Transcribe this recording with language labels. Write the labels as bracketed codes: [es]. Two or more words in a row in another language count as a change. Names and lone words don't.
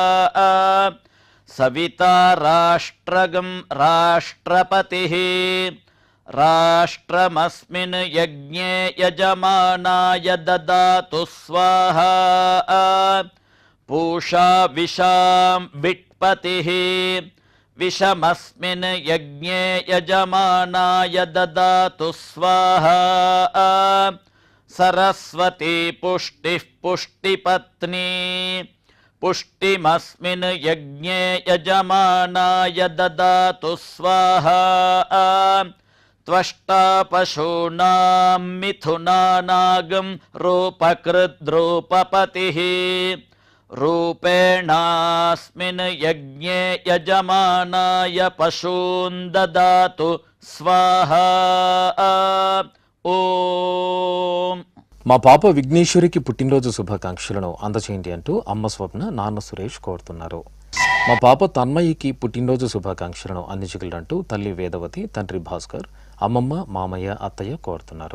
[sa] సవితా రాష్ట్రగం రాష్ట్రపతిః రాష్ట్రమస్మిన్ యజ్ఞే యజమానాయ దదాతు స్వాహా పూషా విషాం విట్పతిః विषमस्मिन् यज्ञे यजमानाय ददातु स्वाहा सरस्वती पुष्टिः पुष्टिपत्नी पुष्टिमस्मिन् यज्ञे यजमानाय ददातु स्वाहा त्वष्टा पशूनां मिथुनानागं रूपकृद्रूपपतिः रूपेणास्मिन् यज्ञे यजमानाय पशून् ददातु स्वाहा ఓం. [te] మా పాప విఘ్నేశ్వరికి పుట్టినరోజు శుభాకాంక్షలను అందచేయండి అంటూ అమ్మ స్వప్న నాన్న సురేష్ కోరుతున్నారు. మా పాప తన్మయికి పుట్టినరోజు శుభాకాంక్షలను అందించగలరంటూ తల్లి వేదవతి, తండ్రి భాస్కర్, అమ్మమ్మ, మామయ్య, అత్తయ్య కోరుతున్నారు.